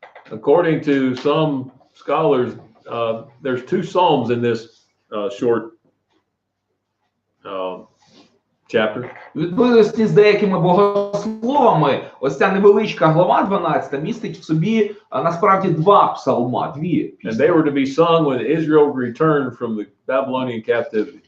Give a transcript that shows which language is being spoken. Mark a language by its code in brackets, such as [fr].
[en] According to some scholars, there's two psalms in this short chapter. [uk] У відповідності з деякими богословами, ось ця невеличка глава 12 містить в собі насправді два псалма, дві пісні. [en] And they were to be sung when Israel returned from the Babylonian captivity.